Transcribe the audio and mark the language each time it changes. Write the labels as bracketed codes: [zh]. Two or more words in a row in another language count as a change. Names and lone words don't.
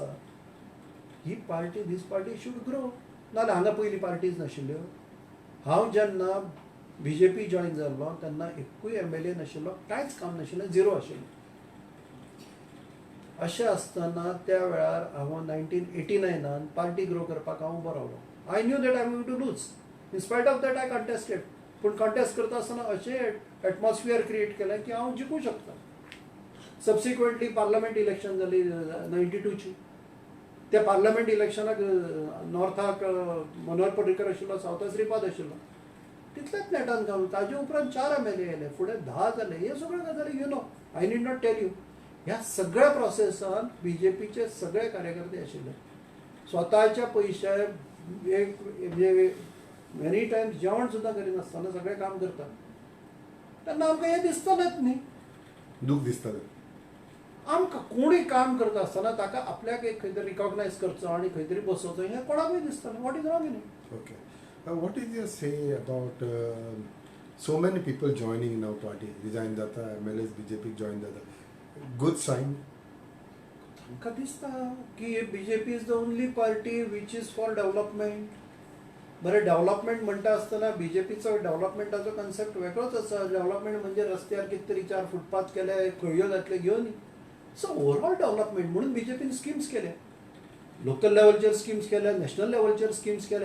[kok] ही पार्टी [en] this party should grow. [kok] नाजाल्यार हांगा पयलीं पार्टीज नाशिल्ल्यो. हांव जेन्ना बीजेपी जॉयन जाल्लो तेन्ना एकूय MLA नाशिल्लो, कांयच काम नाशिल्लें, झिरो आशिल्लें. अशें आसतना त्या वेळार हांव 1989 पार्टी ग्रो करपाक हांव उबो रावलो. [en] I knew that I am going to lose. In spite of that I contested. [kok] पूण कंटेस्ट करता आसतना अशें एटमॉस्फियर क्रिएट केलें की हांव जिखूं शकता. सबसिक्वेंटली [en] parliament election [kok] जाली 92ची. त्या पार्लमेंट इलेक्शनाक नॉर्थाक मनोहर पर्रीकर आशिल्लो, सावथाक श्रीपाद आशिल्लो. तितलेच नेटान घालून ताजे उपरांत 4 MLA येयले, फुडें 10 जाले. हे सगळ्यो गजाली [en] you know, I need not tell you. [kok] ह्या सगळ्या प्रोसेसान बीजेपीचे सगळे कार्यकर्ते आशिल्ले. स्वताच्या पयशे म्हणजे [en] many times [kok] जेवण सुद्दां करिनासतना सगळें काम करता. तेन्ना आमकां हें दिसतलेंच न्ही, दूख दिसतलें. आमकां कोणूय काम करता आसतना ताका आपल्याक एक खंय तरी रिकॉग्नायज करचो आनी खंय तरी बसोवचो हें कोणाकूय दिसतलें. [en] What is wrong in it? Okay. What is your say about so many people joining now party? [kok] Resign जाता, MLAs BJP join जाता. [en] Good sign. [kok] तांकां दिसता की बीजेपी [en] is the only party which is for development. [kok] बरें डेव्हलपमेंट म्हणटा आसतना बीजेपीचो डेव्हलपमेंटाचो कन्सेप्ट वेगळोच आसा. डेव्हलपमेंट म्हणजे रस्त्यार कितें तरी 4 फुटपाथ केले, खळयो घातले घेवन न्ही. [en] So overall development [kok] म्हणून बीजेपीन स्किम्स केल्या, लोकल लेवलचेर स्किम्स केल्या, नॅशनल लेवलचेर स्किम्स केल्या.